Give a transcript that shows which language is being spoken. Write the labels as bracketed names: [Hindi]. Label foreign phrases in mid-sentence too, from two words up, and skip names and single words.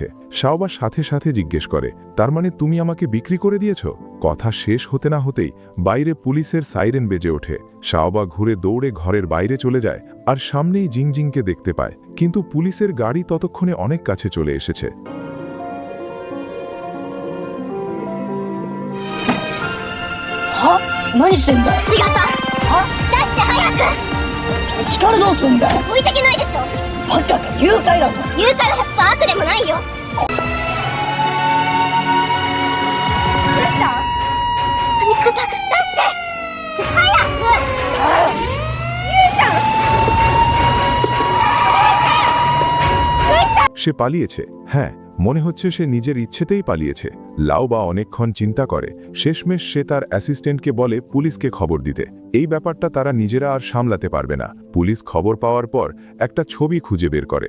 [Bangla] শাওবা সাথে সাথে জিজ্ঞেস করে, তার মানে তুমি আমাকে বিক্রি করে দিয়েছ? কথা শেষ হতে না হতেই বাইরে পুলিশের সাইরেন বেজে ওঠে। শাওবা ঘুরে দৌড়ে ঘরের বাইরে চলে যায় আর সামনেই জিংজিংকে দেখতে পায়, কিন্তু পুলিশের গাড়ি ততক্ষণে অনেক কাছে চলে এসেছে। [Japanese] は何してんだよ。違った出して早く。光どうすんだよ。置いてけないでしょ。バカか、誘拐だぞ。誘拐は100%悪でもないよ。どうした見つかった。出して早く。ゆうちゃん [Bangla] সে পালিয়েছে। হ্যাঁ, মনে হচ্ছে সে নিজের ইচ্ছেতেই পালিয়েছে। লাওবা অনেকক্ষণ চিন্তা করে। শেষমেশ সে তার অ্যাসিস্ট্যান্টকে বলে পুলিশকে খবর দিতে। এই ব্যাপারটা তারা নিজেরা আর সামলাতে পারবে না। পুলিশ খবর পাওয়ার পর একটা ছবি খুঁজে বের করে।